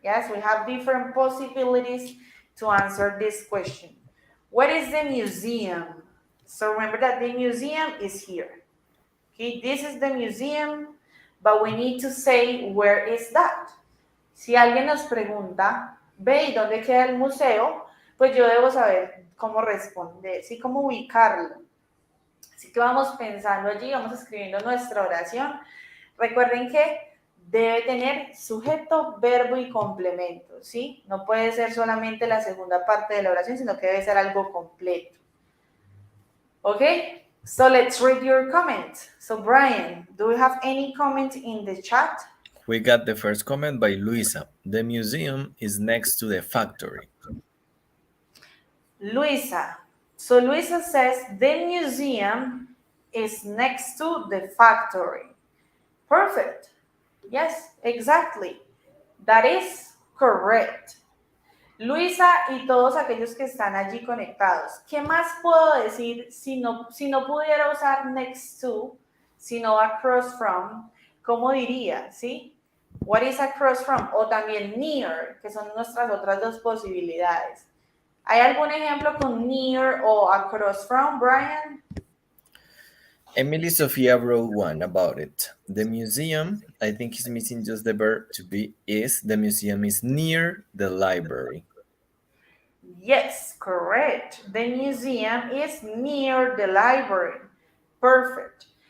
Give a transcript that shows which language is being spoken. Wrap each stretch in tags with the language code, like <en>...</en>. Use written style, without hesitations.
<en>Yes, we have different possibilities to answer this question. What is the museum? So remember that the museum is here. Okay, this is the museum, but we need to say where is that.</en> <es>Si alguien nos pregunta, ve, ¿y dónde queda el museo? Pues yo debo saber cómo responder, ¿sí? Cómo ubicarlo. Así que vamos pensando allí, vamos escribiendo nuestra oración. Recuerden que debe tener sujeto, verbo y complemento, ¿sí? No puede ser solamente la segunda parte de la oración, sino que debe ser algo completo. ¿Ok?</es> <en>So let's read your comment. So Brian, do we have any comment in the chat? We got the first comment by Luisa. The museum is next to the factory. Luisa. So Luisa says the museum is next to the factory. Perfect. Yes, exactly. That is correct.</en> <es>Luisa y todos aquellos que están allí conectados. ¿Qué más puedo decir si no pudiera usar next to, sino across from? ¿Cómo diría? ¿Sí?</es> <en>What is across from?</en> <es>O también near, que son nuestras otras dos posibilidades. ¿Hay algún ejemplo con near o across from, Brian?</es> <en>Emily Sofia wrote one about it. The museum, I think he's missing just the verb to be is. The museum is near the library. Yes, correct. The museum is near the library. Perfect.</en>